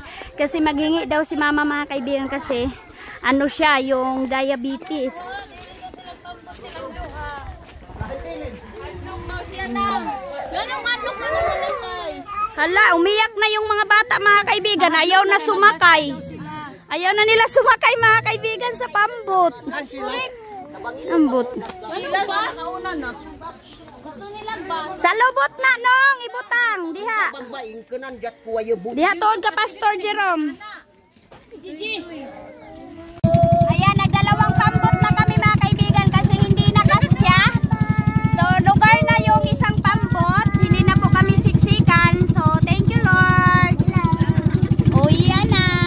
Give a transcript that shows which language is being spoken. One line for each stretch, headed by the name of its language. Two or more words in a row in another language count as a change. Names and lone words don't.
Filipino: Kasi maghingi daw si mama mga kaibigan kasi siya, yung diabetes. Hala, umiyak na yung mga bata mga kaibigan, ayaw na sumakay. Ayaw na nila sumakay mga kaibigan sa pambot.
Cebuano: Ambot. Sa lubot na nong ibutang diha. Diha tuod ka Pastor Jerome.
Filipino: Ayan, nagdalawang pambot na kami mga kaibigan kasi hindi na kasya. So lugar na yung isang pambot, hindi na po kami siksikan.
English: So thank you Lord. Oh
Filipino: yan na.